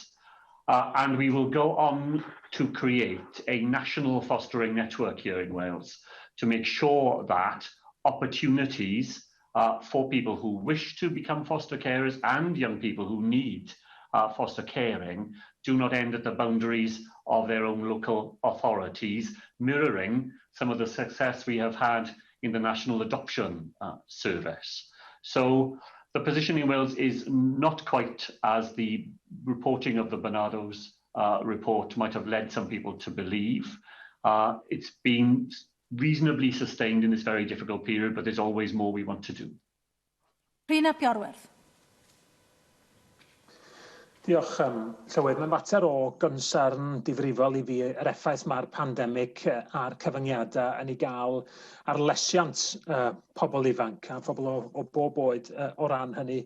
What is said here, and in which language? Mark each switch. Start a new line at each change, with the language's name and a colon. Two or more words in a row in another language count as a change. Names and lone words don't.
English: And we will go on to create a national fostering network here in Wales to make sure that opportunities for people who wish to become foster carers and young people who need foster caring do not end at the boundaries of their own local authorities, mirroring some of the success we have had in the National Adoption Service. So the position in Wales is not quite as the reporting of the Barnardo's report might have led some people to believe. It's been reasonably sustained in this very difficult period, but there's always more we want to do.
Welsh: Yw'r. Diolch, Llywydd. Mae'n mater o gonsern difrifol I fi yr effaith mae'r pandemig a'r cyfyngiadau yn ei gael ar lesiant pobl ifanc a phobl o bob oed o ran hynny.